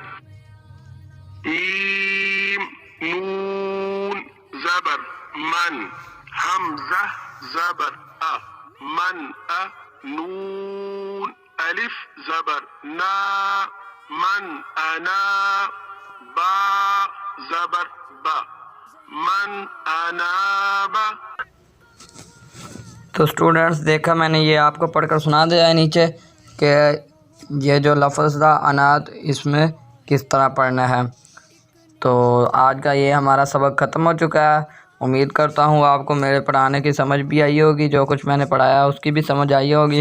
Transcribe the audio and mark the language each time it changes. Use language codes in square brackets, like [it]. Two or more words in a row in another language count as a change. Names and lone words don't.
[ur] میم نون زبر من حمزہ زبر ا من ا نون الف زبر نا من انا با زبر با من انا با. تو اسٹوڈینٹس دیکھا میں نے یہ آپ کو پڑھ کر سنا دیا ہے نیچے کہ یہ جو لفظ تھا انات اس میں کس طرح پڑھنا ہے. تو آج کا یہ ہمارا سبق ختم ہو چکا ہے. امید کرتا ہوں آپ کو میرے پڑھانے کی سمجھ بھی آئی ہوگی, جو کچھ میں نے پڑھایا اس کی بھی سمجھ آئی ہوگی.